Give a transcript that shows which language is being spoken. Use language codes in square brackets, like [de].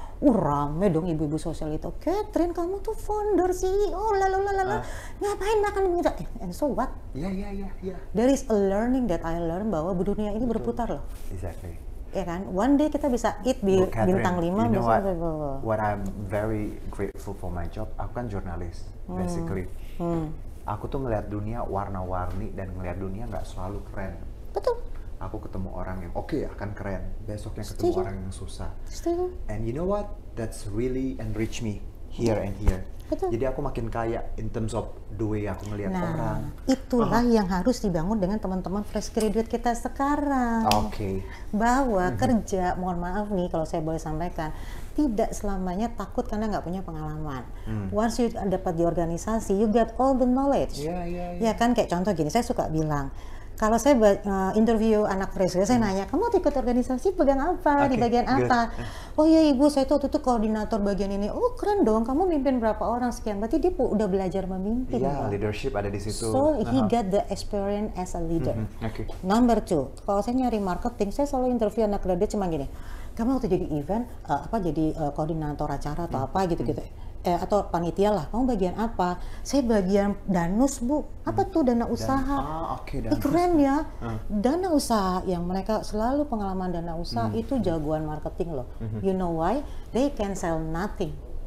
[id] Rame dong ibu-ibu sosial itu. Catherine, kamu tuh founder CEO, lalalala. Ngapain makan minta? [en] And so what? [id] Ya. [en] There is a learning that I learn [id] bahwa dunia ini berputar loh. [en] Exactly. [id] Ya kan? [en] One day [id] kita bisa [en] eat [id] di bintang 5. [en] You know what I'm very grateful for my job. [id] Aku kan jurnalis, basically. Aku tuh ngelihat dunia warna-warni dan ngelihat dunia nggak selalu keren. Betul. Aku ketemu orang yang akan keren, besoknya ketemu orang yang susah. [en] And you know what? That's really enrich me here and here. [id] Betul. Jadi aku makin kaya [en] in terms of the way [id] aku ngelihat orang. Itulah yang harus dibangun dengan teman-teman fresh graduate kita sekarang. Bahwa kerja, mohon maaf nih kalau saya boleh sampaikan, tidak selamanya takut karena nggak punya pengalaman. [en] Once you [id] dapat di organisasi, [en] you get all the knowledge. [id] Ya kan, kayak contoh gini, saya suka bilang, kalau saya interview anak fresh, saya nanya, kamu ikut organisasi pegang apa, di bagian apa? Oh iya ibu, saya tuh waktu itu koordinator bagian ini. Oh keren dong, kamu mimpin berapa orang sekian? Berarti dia udah belajar memimpin. Leadership ada di situ. [en] So he got the experience as a leader. Number 2, [id] kalau saya nyari marketing, saya selalu interview anak graduate cuma gini. Kamu waktu jadi event, jadi koordinator acara atau apa gitu-gitu. Atau panitia lah, kamu bagian apa? Saya bagian danus Bu. Apa tuh dana usaha? Keren ya. Dana usaha yang mereka selalu pengalaman dana usaha itu jagoan marketing loh. [en] You know why? They can sell nothing